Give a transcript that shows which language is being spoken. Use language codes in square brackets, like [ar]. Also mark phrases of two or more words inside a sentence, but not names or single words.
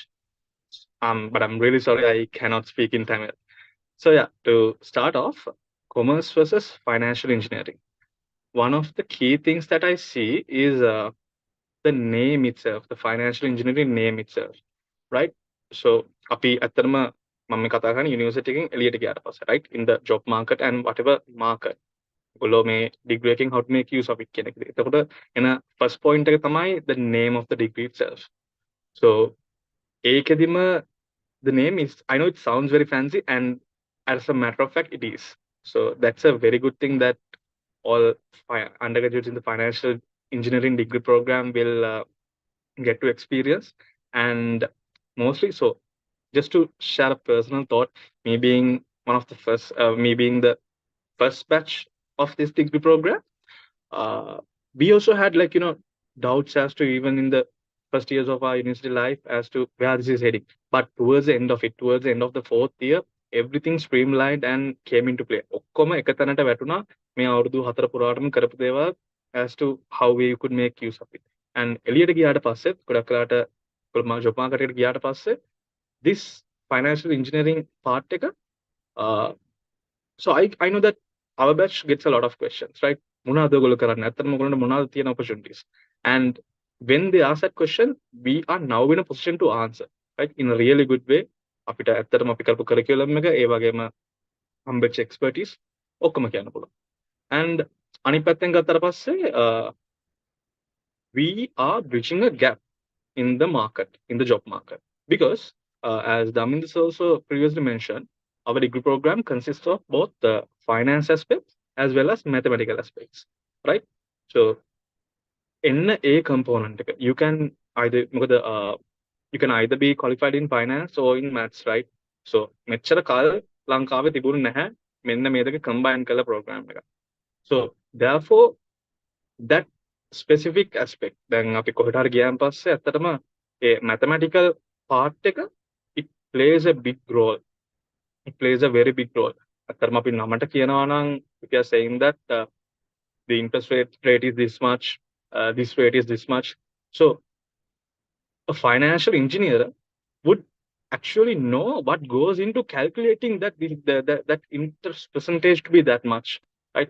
[en] But I'm really sorry I cannot speak in Tamil. So yeah, to start off, commerce versus financial engineering. One of the key things that I see is the name itself, the financial engineering name itself, right? [si] So අපි අතරම මම කතා කරන්නේ යුනිවර්සිටි එකෙන් එළියට ගියාට පස්සේ, [en] right? In the job market and whatever market. [si] ඔයගොල්ලෝ මේ degree එකෙන් [en] how to make use of it [si] කියන එක. එතකොට එන [en] first point [si] එක තමයි [en] the name of the degree itself. So ඒකෙදිම the name is, I know it sounds very fancy, and as a matter of fact, it is. So that's a very good thing that all undergraduates in the financial engineering degree program will get to experience. And mostly so, just to share a personal thought, me being one of the first, me being the first batch of this degree program, we also had doubts as to even in the first years of our university life as to where this is heading. But towards the end of it, towards the end of the 4th year, everything streamlined and came into play. [si] ඔක්කොම එක තැනට වැටුණා මේ අවුරුදු 4 පුරාටම කරපු දේවල් [en] as to how we could make use of it. And [si] එළියට ගියාට පස්සේ ගොඩක් වෙලාට [en] job market [si] එකට ගියාට පස්සේ [en] this financial engineering part එක so I know that our batch gets a lot of questions, right? [si] මොනවද ඔයගොල්ලෝ කරන්නේ? ඇත්තටම ඔයගොල්ලන්ට මොනවද තියෙන opportunities? [en] And when they ask that question, we are now in a position to answer, right? In a really good way. [si] අපිට ඇත්තටම අපි කරපු curriculum එක ඒ වගේම හම්බෙච්ච expertise ඔක්කොම කියන්න පුළුවන්. [en] And [si] අනිත් පැත්තෙන් ගත්තට පස්සේ [en] we are bridging a gap in the market, in the job market, because as Damindu also previously mentioned, our degree program consists of both the finance aspects as well as mathematical aspects, right? So [si] එන්න ඒ [en] component එක you can either මොකද you can either be qualified in finance or in maths, right? [si] So මෙච්චර කාල ලංකාවේ තිබුණ නැහැ මෙන්න මේ දෙක combine කළ program එක. [en] So therefore that specific aspect [si] දැන් අපි කොහෙට හරි ගියාන් පස්සේ ඇත්තටම ඒ [en] mathematical part එක it plays a big role. It plays a very big role. [si] ඇත්තටම අපි නමට කියනවා නම් [en] we are saying that the interest rate is this much, this rate is this much. So a financial engineer would actually know what goes into calculating that interest percentage to be that much, right?